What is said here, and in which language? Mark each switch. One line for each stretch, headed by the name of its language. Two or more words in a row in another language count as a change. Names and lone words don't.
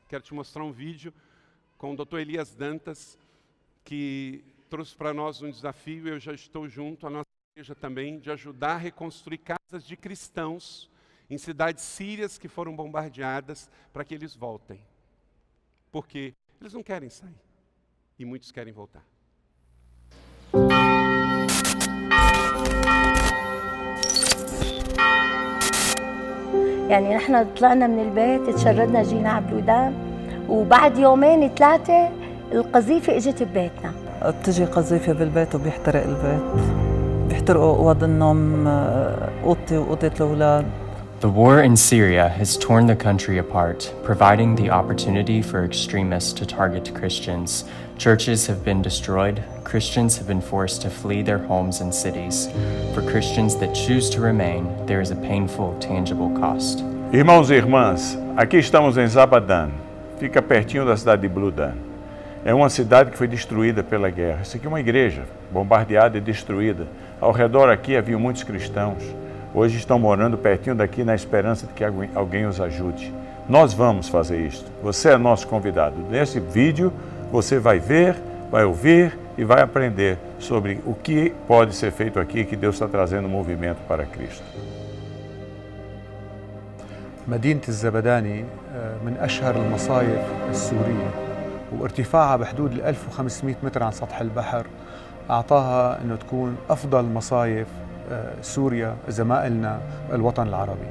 Portuguese: Quero te mostrar um vídeo com o Dr. Elias Dantas, que trouxe para nós um desafio, eu já estou junto, a nossa igreja também, de ajudar a reconstruir casas de cristãos em cidades sírias que foram bombardeadas, para que eles voltem. Porque eles não querem sair, e muitos querem voltar.
Arabic: يعني نحن طلعنا من البيت تشردنا جينا على بلودان وبعد يومين 3 القذيفة اجت ببيتنا. بتجي قذيفة بالبيت وبيحترق البيت. بيحترقوا أوض النوم، أوضتي وأوضة الأولاد.
English: The war in Syria has torn the country apart, providing the opportunity for extremists to target Christians. Churches have been destroyed, Christians have been forced to flee their homes and cities. For Christians that choose to remain, there is a painful, tangible cost.
Portuguese: Irmãos e irmãs, aqui estamos em Zabadan, fica pertinho da cidade de Bludan. É uma cidade que foi destruída pela guerra. Isso aqui é uma igreja, bombardeada e destruída. Ao redor aqui havia muitos cristãos. Hoje estão morando pertinho daqui na esperança de que alguém os ajude. Nós vamos fazer isto. Você é nosso convidado. Nesse vídeo você vai ver, vai ouvir e vai aprender sobre o que pode ser feito aqui, que Deus está trazendo um movimento para Cristo.
Arabic: مدينة الزبداني من أشهر المصايف السورية وارتفاعها بحدود 1500 متر عن سطح البحر أعطاها أنه تكون أفضل مصايف سوريا زمائلنا الوطن العربي.